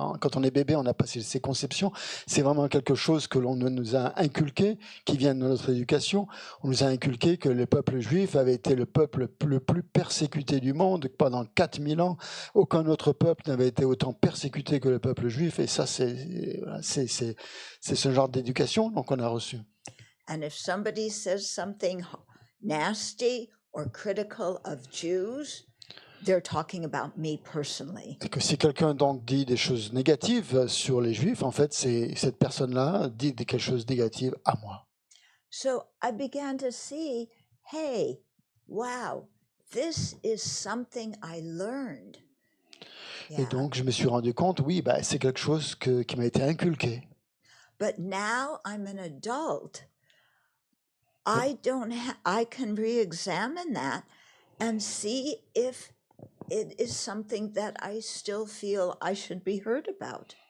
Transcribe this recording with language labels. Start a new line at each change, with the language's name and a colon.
French: Quand on est bébé, on n'a pas ces conceptions. C'est vraiment quelque chose que l'on nous a inculqué, qui vient de notre éducation. On nous a inculqué que le peuple juif avait été le peuple le plus persécuté du monde pendant 4000 ans. Aucun autre peuple n'avait été autant persécuté que le peuple juif. Et ça, c'est ce genre d'éducation qu'on a reçu.
English: And if somebody says something nasty or critical of Jews, they're talking about me personally.
French: Et que si quelqu'un donc dit des choses négatives sur les Juifs, en fait, cette personne-là dit quelque chose de négatif à moi.
English: So I began to see, hey, wow, this is something I learned.
French: Et donc, je me suis rendu compte, oui, c'est quelque chose qui m'a été inculqué.
English: But now I'm an adult. I can re-examine that and see if it is something that I still feel I should be heard about.